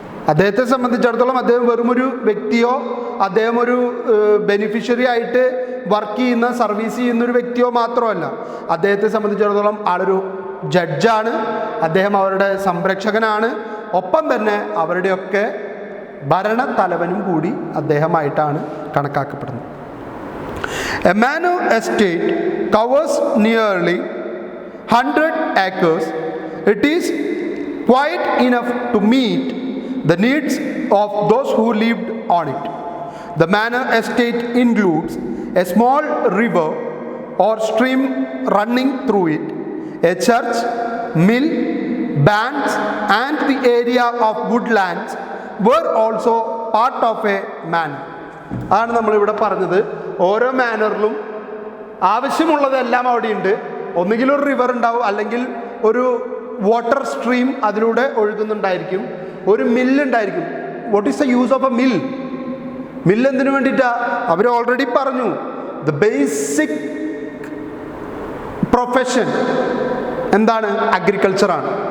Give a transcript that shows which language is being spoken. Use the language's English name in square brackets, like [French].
[Malayalam] അദ്ദേഹത്തെ സംബന്ധിച്ചിടത്തോളം അദ്ദേഹം വെറുമൊരു വ്യക്തിയോ അദ്ദേഹം ഒരു ബെനിഫിഷ്യറി ആയിട്ട് വർക്ക് ചെയ്യുന്ന സർവീസ് ചെയ്യുന്നൊരു വ്യക്തിയോ മാത്രമല്ല. അദ്ദേഹത്തെ സംബന്ധിച്ചിടത്തോളം ആളൊരു ജഡ്ജാണ്, അദ്ദേഹം അവരുടെ സംരക്ഷകനാണ്, ഒപ്പം തന്നെ അവരുടെയൊക്കെ ഭരണത്തലവനും കൂടി അദ്ദേഹമായിട്ടാണ് കണക്കാക്കപ്പെടുന്നത്. [English] A manor estate covers nearly 100 acres. It is quite enough to meet the needs of those who lived on it. The manor estate includes a small river or stream running through it, a church, mill, banks, and the area of woodlands were also part of a manor. [Malayalam] അതാണ് നമ്മളിവിടെ പറഞ്ഞത്. ഓരോ മാനറിലും ആവശ്യമുള്ളതെല്ലാം അവിടെയുണ്ട്. ഒന്നുകിൽ ഒരു river ഉണ്ടാവും, അല്ലെങ്കിൽ ഒരു വാട്ടർ സ്ട്രീം അതിലൂടെ ഒഴുകുന്നുണ്ടായിരിക്കും, ഒരു മില്ലുണ്ടായിരിക്കും. [English] What is the use of a mill? [Malayalam] Mill എന്തിനു വേണ്ടിയിട്ടാ? അവർ ഓൾറെഡി പറഞ്ഞു, [English] the basic profession [Malayalam] എന്താണ്? അഗ്രികൾച്ചറാണ്.